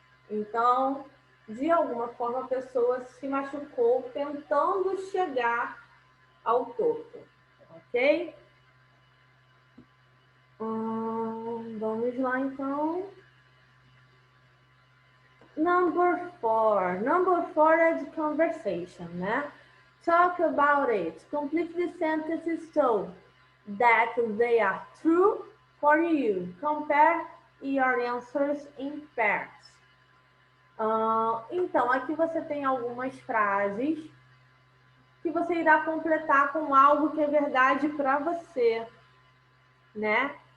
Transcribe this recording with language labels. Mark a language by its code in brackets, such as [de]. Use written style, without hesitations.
[pt] Então, de alguma forma, a pessoa se machucou tentando chegar ao topo, ok? Vamos lá, então. [en] Number 4 [pt] é de conversation, né? [en] Talk about it. Complete the sentences so that they are true for you. Compare your answers in pairs. [pt] Então, aqui você tem algumas frases que você irá completar com algo que é verdade para você, né?